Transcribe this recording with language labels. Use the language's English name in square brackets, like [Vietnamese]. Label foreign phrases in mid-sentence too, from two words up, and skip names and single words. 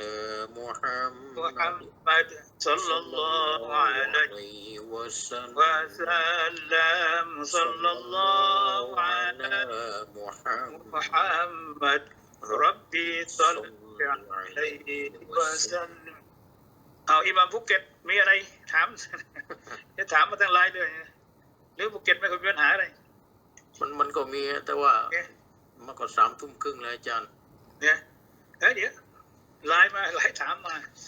[Arabic] محمد صلى الله عليه وسلم صلى الله على محمد ربي صل عليه وسلم [Thai] เอาอิหม่ามภูเก็ตมีอะไรถามจะถามมาทางไลน์ด้วยหรือภูเก็ตไม่เคยมีปัญหาอะไร มันก็มีแต่ว่ามันก็3 ทุ่มครึ่งแล้วอาจารย์ เนี่ยเดี๋ยวไลน์ถามมา